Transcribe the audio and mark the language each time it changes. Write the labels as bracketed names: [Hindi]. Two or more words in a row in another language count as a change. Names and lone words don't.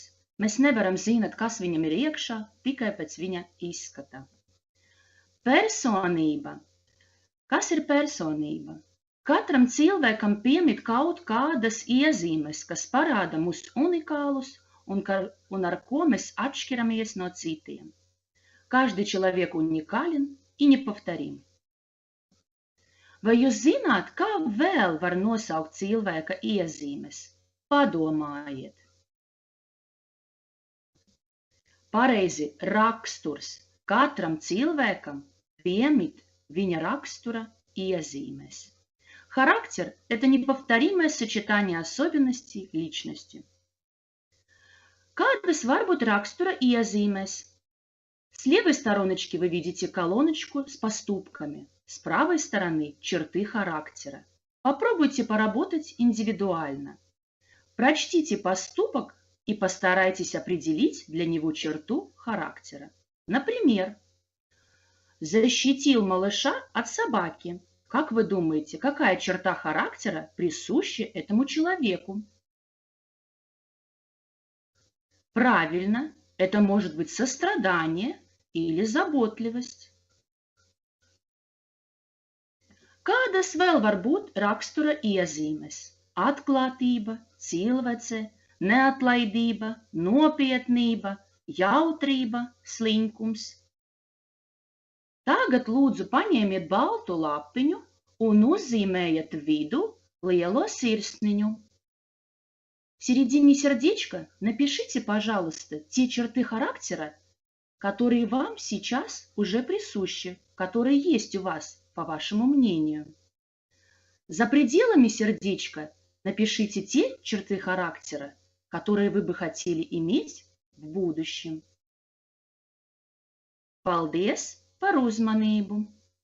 [Latvian] Mēs nevaram zināt, kas viņam ir iekšā, tikai pēc viņa izskata. Personība. Kas ir personība? Katram cilvēkam piemīt kaut kādas iezīmes, kas parāda mūs unikālus un ar ko mēs atšķiramies no цитiem. [Russian] Каждый человек уникален и неповторим. [Latvian] Vai jūs zināt, kā vēl var nosaukt cilvēka iezīmes? Padomājiet. Pareizi, raksturs. Katram cilvēkam piemīt viņa rakstura iezīmes. [Russian] Характер – это неповторимое сочетание особенностей личности. [Latvian] Kādas var būt rakstura iezīmes? [Russian] С левой стороночки вы видите колоночку с поступками, с правой стороны – черты характера. Попробуйте поработать индивидуально. Прочтите поступок и постарайтесь определить для него черту характера. Например, защитил малыша от собаки. Как вы думаете, какая черта характера присуща этому человеку? Правильно, это может быть сострадание или заботливость. [Latvian] Kādas vēl var būt rakstura iezīmes? Atklātība, cilvēce, neatlaidība, nopietnība, jautrība, slinkums. Tagad lūdzu paņemiet baltu lapiņu un uzzīmējiet vidu lielo sirsniņu. [Russian] В середине сердечка напишите, пожалуйста, те черты характера, которые вам сейчас уже присущи, которые есть у вас, по вашему мнению. За пределами сердечка напишите те черты характера, которые вы бы хотели иметь в будущем. [Latvian] Paldies par uzmanību!